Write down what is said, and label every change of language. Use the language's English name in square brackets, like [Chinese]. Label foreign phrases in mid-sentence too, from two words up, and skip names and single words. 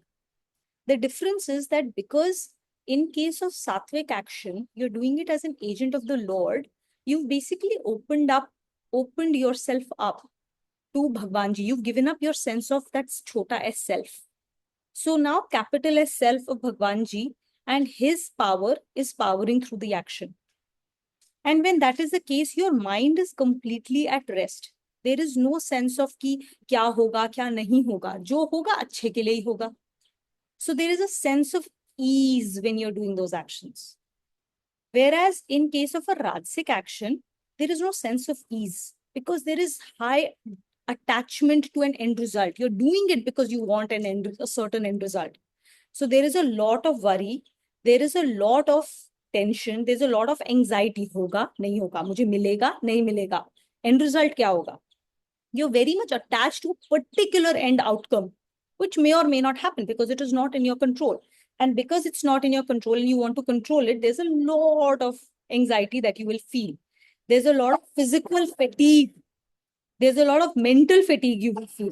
[English] The difference is that because in case of sattvic action, you're doing it as an agent of the Lord, you've basically opened yourself up to Bhagwanji. You've given up your sense of that chota as self. So now capital S self of Bhagwanji and his power is powering through the action. And when that is the case, your mind is completely at rest. There is no sense of [Hindi] ki kya hoga, kya nahi hoga. Jo hoga, achhe ke liye hi hoga. [English] So there is a sense of ease when you're doing those actions. Whereas in case of a Rajasic action, there is no sense of ease because there is high attachment to an end result. You're doing it because you want a certain end result. So there is a lot of worry. There is a lot of tension. There's a lot of anxiety. [Hindi] Hoga, nahi hoga, mujhe milega, nahi milega. [English] End result [Hindi] kya hoga? [English] You're very much attached to a particular end outcome, which may or may not happen because it is not in your control. And because it's not in your control and you want to control it, there's a lot of anxiety that you will feel. There's a lot of physical fatigue. There's a lot of mental fatigue you will feel.